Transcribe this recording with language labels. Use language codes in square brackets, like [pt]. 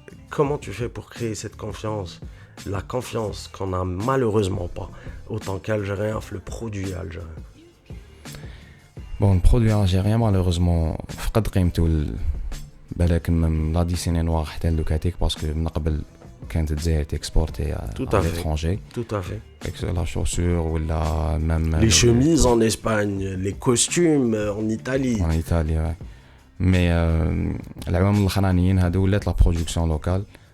[fr] Comment tu fais pour créer cette confiance? La confiance qu'on n'a malheureusement pas, autant qu'Algérien, le produit algérien. Bon, le produit algérien, malheureusement, [ar] فقد قيمته بالك من لا ديسيني نوار حتى لوكاتيك باسكو من قبل كانت الجزائر تكسبورتي [fr] à l'étranger. Tout à fait. La chaussure ou la même les chemises en Espagne, les costumes en Italie. En Italie, ouais. [ar] Mais العوامل الأخرانيين هادو ولات [fr] la production locale.